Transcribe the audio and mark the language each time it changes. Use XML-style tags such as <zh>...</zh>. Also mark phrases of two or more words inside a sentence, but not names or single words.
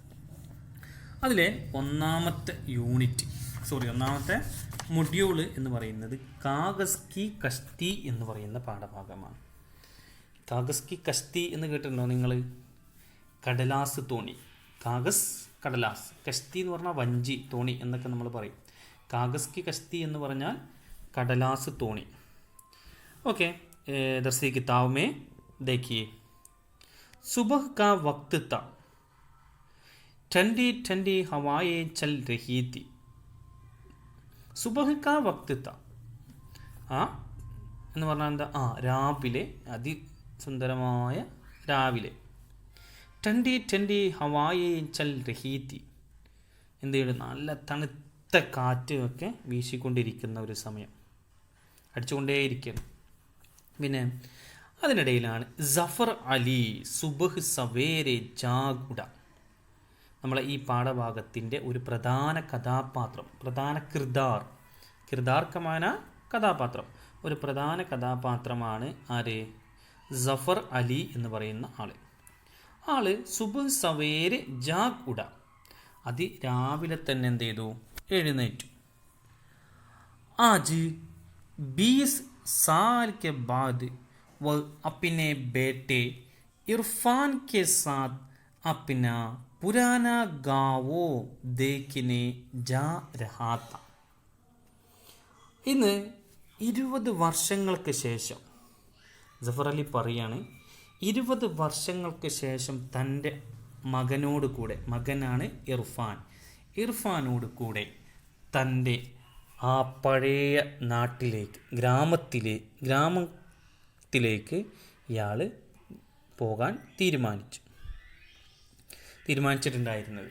<ml>അതിലെ ഒന്നാമത്തെ മൊഡ്യൂള് എന്ന് പറയുന്നത്</ml> <hi>कागज़ की कश्ती</hi> <ml>എന്ന് പറയുന്ന പാഠഭാഗമാണ്.</ml> <hi>कागज़ की कश्ती</hi> <ml>എന്ന് കേട്ടിട്ടുണ്ടോ നിങ്ങൾ? കടലാസ് തോണി. കാഗസ് കടലാസ്, കഷ്തി എന്ന് പറഞ്ഞാൽ വഞ്ചി, തോണി എന്നൊക്കെ നമ്മൾ പറയും.</ml> <hi>कागज़ की कश्ती</hi> <ml>എന്ന് പറഞ്ഞാൽ കടലാസ് തോണി.</ml> <hi>ओके, दरसी किताब में देखिए, सुबह का वक्त था, ठंडी ठंडी हवाएं चल रही थी. सुबह का वक़्त था</hi> <ml>എന്ന് പറഞ്ഞാൽ എന്താ? രാവിലെ, അതിസുന്ദരമായ രാവിലെ.</ml> <hi>ठंडी ठंडी हवाएं चल रही थी.</hi> <ml>എന്ത് ചെയ്യും? നല്ല തണുത്ത കാറ്റ് ഒക്കെ വീശിക്കൊണ്ടിരിക്കുന്ന ഒരു സമയം, അടിച്ചുകൊണ്ടേയിരിക്കുകയാണ്. പിന്നെ അതിനിടയിലാണ് ജഫർ അലി</ml> <hi>सुबह सवेरे जाग उठा.</hi> <ml>നമ്മളെ ഈ പാഠഭാഗത്തിൻ്റെ ഒരു പ്രധാന കഥാപാത്രം, പ്രധാന കിർദാർ കമാന കഥാപാത്രം, ഒരു പ്രധാന കഥാപാത്രമാണ് ആര്? ജഫർ അലി എന്ന് പറയുന്ന ആള്</ml> <hi>सुबह सवेरे जाग उठा.</hi> <ml>രാവിലെ തന്നെ എന്ത് ചെയ്തു? എഴുന്നേറ്റു.</ml> <hi>ആജ് 20 साल के बाद वह अपने बेटे इरफान के साथ अपना पुराना गाँव देखने जा रहा था.</hi> <ml>ഇന്ന് 20 വർഷങ്ങൾക്ക് ശേഷം ജഫർ അലി പറയാണ്, 20 വർഷങ്ങൾക്ക് ശേഷം തൻ്റെ മകനോട് കൂടെ, മകനാണ് ഇർഫാനോട് കൂടെ തൻ്റെ ആ പഴയ നാട്ടിലേക്ക്, ഗ്രാമത്തിലേക്ക് ഇയാൾ പോകാൻ തീരുമാനിച്ചിട്ടുണ്ടായിരുന്നത്.</ml>